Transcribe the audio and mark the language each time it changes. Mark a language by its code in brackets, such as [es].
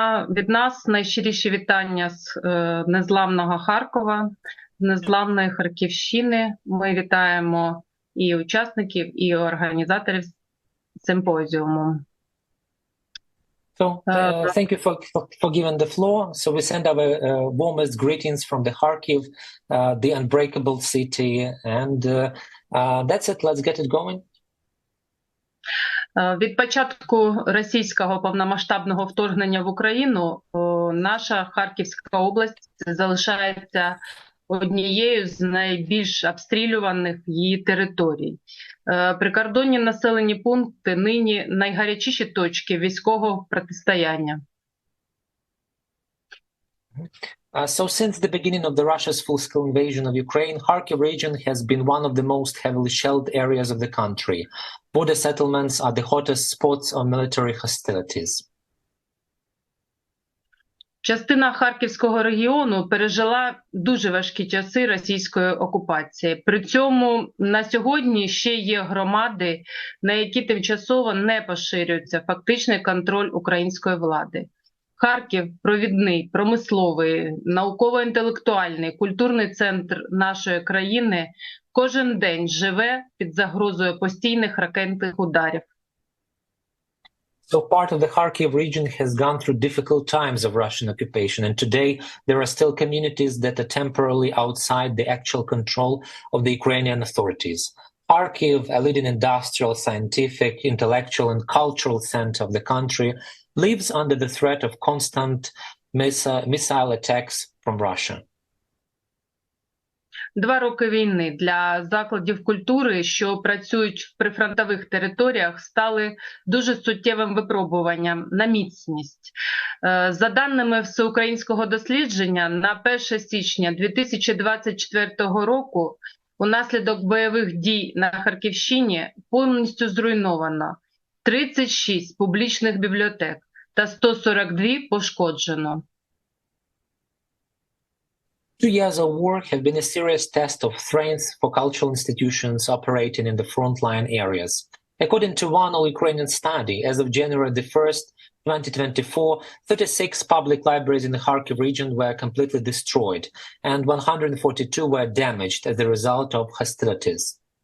[uk] Від нас найщиріші вітання з незламного Харкова, з незламної Харківщини. Ми вітаємо і учасників, і організаторів симпозіуму. [en] So, thank you for giving the floor. So we send our warmest greetings from the Kharkiv, the unbreakable city, and that's it. Let's get it going. [uk] Від початку російського повномасштабного вторгнення в Україну наша Харківська область залишається однією з найбільш обстрілюваних її територій. Прикордонні населені пункти нині найгарячіші точки військового протистояння. [en] So since the beginning of the Russia's full-scale invasion of Ukraine, Kharkiv region has been one of the most heavily shelled areas of the country. Border settlements are the hottest spots of military hostilities. [uk] Частина Харківського регіону пережила дуже важкі часи російської окупації. При цьому на сьогодні ще є громади, на які тимчасово не поширюється фактичний контроль української влади. Харків – провідний, промисловий, науково-інтелектуальний, культурний центр нашої країни кожен день живе під загрозою постійних ракетних ударів. [en] So part of the Kharkiv region has gone through difficult times of Russian occupation, and today there are still communities that are temporarily outside the actual control of the Ukrainian authorities. Kharkiv, a leading industrial, scientific, intellectual, and cultural center of the country, lives under the threat of constant missile attacks from Russia. [uk] 2 роки війни для закладів культури, що працюють в прифронтових територіях, стали дуже суттєвим випробуванням на міцність. За даними всеукраїнського дослідження, на 1 січня 2024 року унаслідок бойових дій на Харківщині повністю зруйновано 36 публічних бібліотек та 142 пошкоджено. [en] 2 years of war have been a serious test of strength for cultural institutions operating in the frontline areas. According to one all-Ukrainian study, as of January the 1st, 2024, 36 public libraries in the Kharkiv region were completely destroyed, and 142 were damaged as a result of hostilities.